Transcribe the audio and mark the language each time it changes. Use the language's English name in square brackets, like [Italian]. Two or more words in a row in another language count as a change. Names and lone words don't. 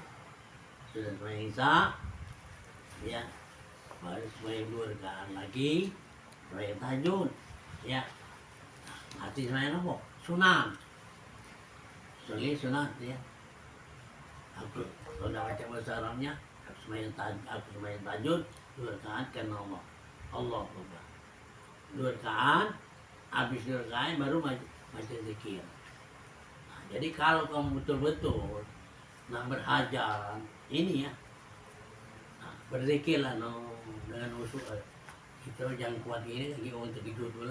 [Malay] Sudah sembahyang Isya ya, baru sembahyang 2 rakaat lagi, sembahyang tahajud ya. Hati sembahyang apa? Sunat. Soalnya sunat ya. Aku kalau dah baca bahasa Arabnya, aku sembahyang tahajud 2 rakaat karena Allah. [Arabic] Allah Akbar. [Malay] 2 rakaat, habis 2 rakaat baru baca zikir. Nah, jadi kalau kamu betul-betul nak berhajar ini ya, nah, berzikirlah dengan usul. Kita jangan kuat ini lagi untuk tidur dulu lah.